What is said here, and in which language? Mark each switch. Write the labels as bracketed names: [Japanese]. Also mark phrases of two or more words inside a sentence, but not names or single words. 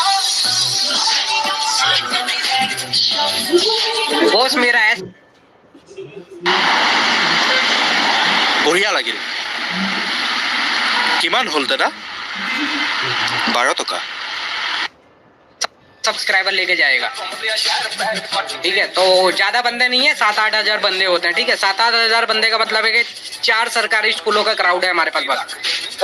[Hindi] बॉस मेरा है [Assamese] বঢ়িয়া লাগিল। কিমান হ'ল দাদা? 12 টকা। [Hindi] सब्सक्राइबर लेके जाएगा, ठीक है। तो ज्यादा बंदे नहीं है, 7-8 हजार बंदे होते हैं, ठीक है। 7-8 हजार बंदे का मतलब है कि 4 सरकारी स्कूलों का क्राउड है हमारे पास बस।